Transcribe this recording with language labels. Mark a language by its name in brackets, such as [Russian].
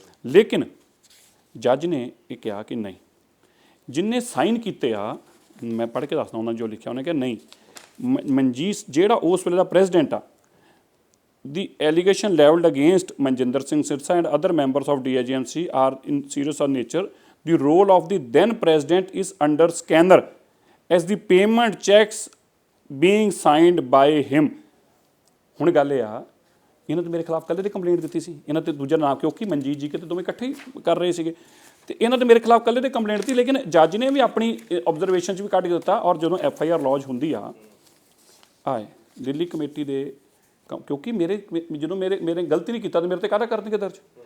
[Punjabi] ਲੇਕਿਨ ਜੱਜ ਨੇ ਇਹ ਕਿਹਾ ਕਿ ਨਹੀਂ, ਜਿੰਨੇ ਸਾਈਨ ਕੀਤੇ ਆ, ਮੈਂ ਪੜ੍ਹ ਕੇ ਦੱਸਦਾ ਉਹਨਾਂ ਜੋ ਲਿਖਿਆ, ਉਹਨੇ ਕਿਹਾ ਨਹੀਂ, ਮਨਜੀਤ ਜਿਹੜਾ ਉਸ ਵੇਲੇ ਦਾ ਪ੍ਰੈਜ਼ੀਡੈਂਟ ਆ, [English] the allegation leveled against Manjinder Singh Sirsa and other members of DIGMC are in serious of nature. The role of the then president is under scanner as the payment checks being signed by him. [Punjabi] ਹੁਣ ਗੱਲ ਇਹ ਆ, ਇਹਨਾਂ ਤੇ ਮੇਰੇ ਖਿਲਾਫ ਕੱਲ੍ਹ ਦੀ complaint ਦਿੱਤੀ ਸੀ, ਇਹਨਾਂ ਤੇ ਦੂਜਾ ਨਾਮ, ਕਿਉਂਕਿ ਮਨਜੀਤ ਜੀ ਕਿਤੇ ਦੋਵੇਂ ਇਕੱਠੇ ਹੀ ਕਰ ਰਹੇ ਸੀਗੇ, ਤੇ ਇਹਨਾਂ ਤੇ ਮੇਰੇ ਖਿਲਾਫ ਕੱਲ੍ਹ ਦੀ ਕੰਪਲੇਂਟ ਦਿੱਤੀ। ਲੇਕਿਨ ਜੱਜ ਨੇ ਵੀ ਆਪਣੀ ਆਬਜ਼ਰਵੇਸ਼ਨ 'ਚ ਵੀ ਕੱਢ ਕੇ ਦਿੱਤਾ, ਔਰ ਜਦੋਂ FIR ਲੌਜ ਹੁੰਦੀ ਆ ਆਏ ਦਿੱਲੀ ਕਮੇਟੀ ਦੇ, ਕਿਉਂਕਿ ਜਦੋਂ ਮੇਰੇ ਗਲਤੀ ਨਹੀਂ ਕੀਤਾ ਤਾਂ ਮੇਰੇ ਤੇ ਕਾਹਦਾ ਕਰਨਗੇ ਦਰਜ।